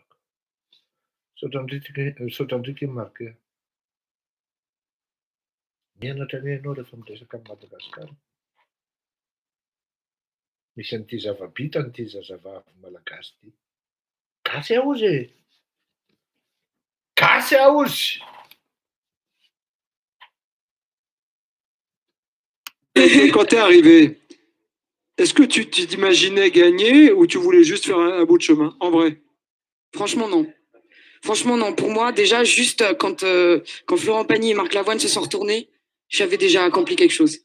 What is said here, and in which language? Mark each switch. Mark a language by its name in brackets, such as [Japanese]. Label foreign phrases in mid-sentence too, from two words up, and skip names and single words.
[Malagasy] Saotra ndrika Marqué. Mianatra ny ianao rehefa miresaka amin'ny Madagasikara. Misy an'ity zava-bita an'ity zazavavy malagasy ity. Gasy aozy e! Gasy aozy! [French] Et quand t'es arrivé, est-ce que tu t'imaginais gagner ou tu voulais juste faire un bout de chemin, en vrai? Franchement, non. Franchement, non. Pour moi, déjà, juste quand Florent Pagny et Marc Lavoine se sont retournés, j'avais déjà accompli quelque chose.